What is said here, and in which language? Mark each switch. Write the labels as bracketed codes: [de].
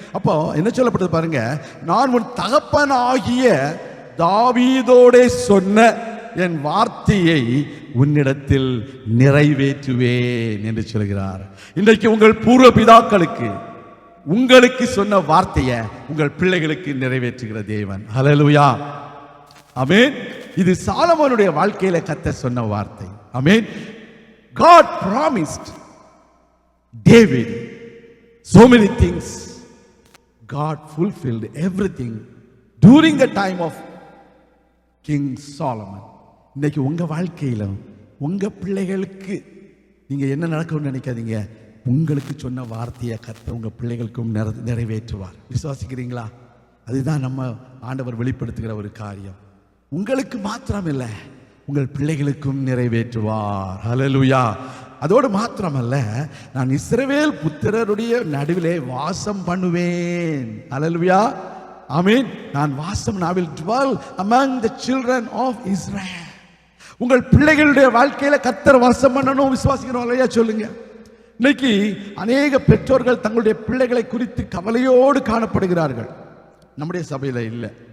[ta] அப்போ என்ன சொல்லப்பட்டது பாருங்க, நான் உன் தகப்பனாகிய தாவீதோடே சொன்ன என் வார்த்தையை உன்னிடத்தில் நிறைவேற்றுவேன் என்று சொல்கிறார். இன்றைக்கு உங்கள் பூர்வ பிதாக்களுக்கு உங்களுக்கு சொன்ன வார்த்தையை உங்கள் பிள்ளைகளுக்கு நிறைவேற்றுகிற தேவன். ஹல்லேலூயா, ஆமென். இது சாலமோனுடைய வாழ்க்கையில கர்த்தர் சொன்ன வார்த்தை. ஆமென். [en] God promised David so many things. God fulfilled everything during the time of King Solomon. [ta] இன்னைக்கு உங்க வாழ்க்கையில உங்க பிள்ளைகளுக்கு நீங்க என்ன நடக்கும்னு நினைக்காதீங்க. உங்களுக்கு சொன்ன வார்த்தையை கர்த்தர் உங்க பிள்ளைகளுக்கும் நிறைவேற்றுவார். விசுவாசிக்கிறீங்களா? அதுதான் நம்ம ஆண்டவர் வெளிப்படுத்துகிற ஒரு காரியம். உங்களுக்கு மாத்திரம் இல்லை, உங்கள் பிள்ளைகளுக்கும் நிறைவேற்றுவார். ஹல்லேலூயா. அதோடு மாத்திரமல்ல, நான் இஸ்ரவேல் புத்திரருடைய நடுவிலே வாசம் பண்ணுவேன். ஹல்லேலூயா, ஆமென். நான் வாசம், [en] I will dwell among the children of Israel. [ta] உங்கள் பிள்ளைகளுடைய வாழ்க்கையில கர்த்தர் வாசம் பண்ணணும். விசுவாசிக்கிறோம் இல்லையா? சொல்லுங்க. இன்னைக்கு அநேக பெற்றோர்கள் தங்களுடைய பிள்ளைகளை குறித்து கவலையோடு காணப்படுகிறார்கள். நம்முடைய சபையில இல்லை.